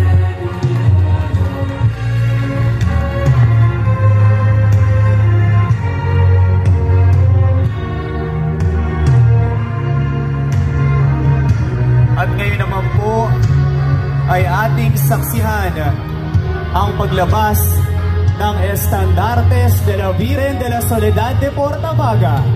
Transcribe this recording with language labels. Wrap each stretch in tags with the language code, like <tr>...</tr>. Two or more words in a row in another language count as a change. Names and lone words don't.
<tl>At ngayon naman po ay ating saksihan ang paglabas ng Estandartes de la Virgen de la Soledad de Portabaga.</tl>